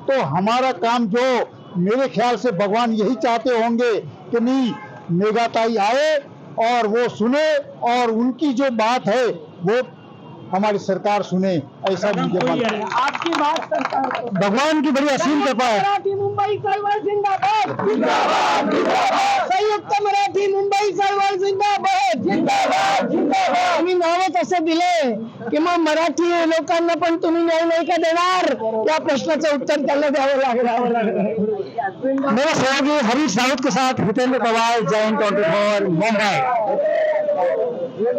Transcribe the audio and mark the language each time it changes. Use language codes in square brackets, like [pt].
[hi] तो हमारा काम जो, मेरे ख्याल से भगवान यही चाहते होंगे कि नहीं, मेघाताई आए और वो सुने और उनकी जो बात है वो हमारी सरकार सुने, ऐसा मुझे आपकी बात सरकार, भगवान की बड़ी असीम कृपा है। [mr] मराठी मुंबई चळवळ जिंदाबाद, संयुक्त मराठी मुंबई चळवळ जिंदाबाद, जिंदाबाद जिंदाबाद। आम्ही नावच असं दिले की मग मराठी लोकांना पण तुम्ही न्याय नाही का देणार, या प्रश्नाचं उत्तर त्याला द्यावं लागलं। [hi] मेरे सहयोगी हरीश रावत के साथ हितेंद्र पवार, जैन 24 मुंबई।